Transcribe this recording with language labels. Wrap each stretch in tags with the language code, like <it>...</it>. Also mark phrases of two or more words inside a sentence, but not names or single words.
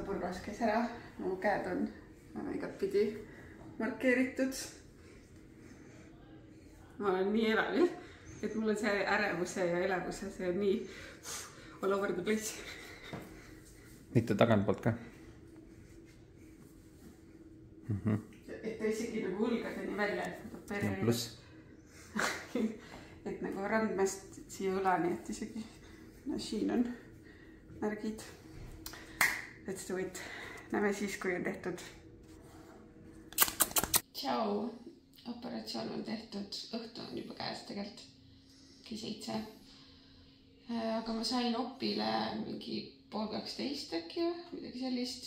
<et>Purgas käis ära, mu käed on igatpidi markeeritud. Ma olen nii elevil, et mul on see ärevuse ja elevuse, see on nii</et> <en>all over the place.</en> <et>Mitte tagantpoolt ka? Et ta isegi nagu õlgadeni välja, et pluss. Et nagu randmest siia õlani, et isegi siin on märgid.</et> <en>Let's do it.</en> <et>Näeme siis, kui on tehtud. Tšau. Operatsioon on tehtud. Õhtu on juba käes tegelikult. 7. Aga ma sain opile mingi 11:30 äkki või midagi sellist.</et>